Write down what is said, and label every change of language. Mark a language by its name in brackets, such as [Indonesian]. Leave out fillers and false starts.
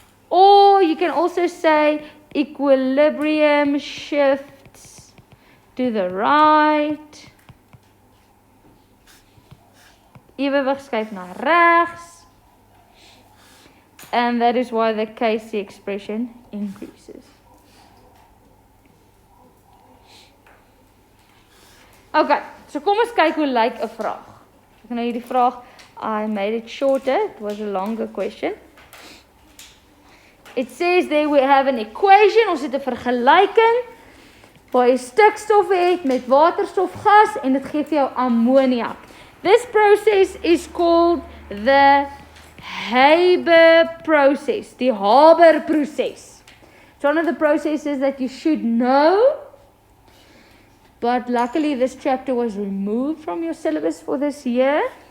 [English] Or you can also say equilibrium shifts to the right. [Afrikaans] Ewewig skuif na regs. [English] And that is why the Kc expression increases. [Afrikaans] Okay, so kom ons kyk hoe lyk 'n vraag. Ek nou hierdie vraag, [English] I made it shorter, it was a longer question. It says there we have an equation, [Afrikaans] ons het 'n vergelyking waar jy stikstof het met waterstofgas en dit gee vir jou ammoniak. [English] This process is called the Haber process, die Haber process. It's one of the processes that you should know, but luckily this chapter was removed from your syllabus for this year.